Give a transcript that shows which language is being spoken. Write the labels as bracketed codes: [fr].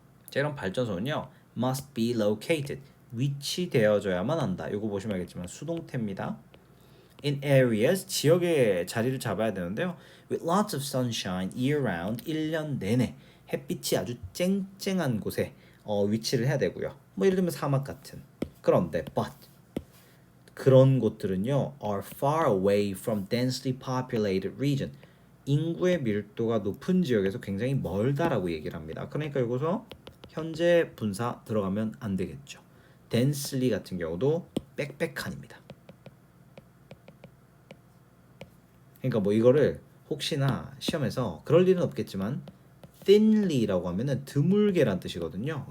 [ko] 자, 이런 발전소는요 [en] must be located [ko] 위치되어져야만 한다. 이거 보시면 알겠지만 수동태입니다. [en] in areas [ko] 지역에 자리를 잡아야 되는데요. [en] with lots of sunshine year round [ko] 1년 내내 햇빛이 아주 쨍쨍한 곳에 위치를 해야 되고요. 뭐 예를 들면 사막 같은. 그런데 [en] but [ko] 그런 곳들은요 [en] are far away from densely populated region. [ko] 인구의 밀도가 높은 지역에서 굉장히 멀다라고 얘기를 합니다. 그러니까 여기서 현재 분사 들어가면 안 되겠죠. densely 같은 경우도 빽빽한입니다. 그러니까 뭐 이거를 혹시나 시험에서 그럴 일은 없겠지만 thinly라고 하면은 드물게란 뜻이거든요.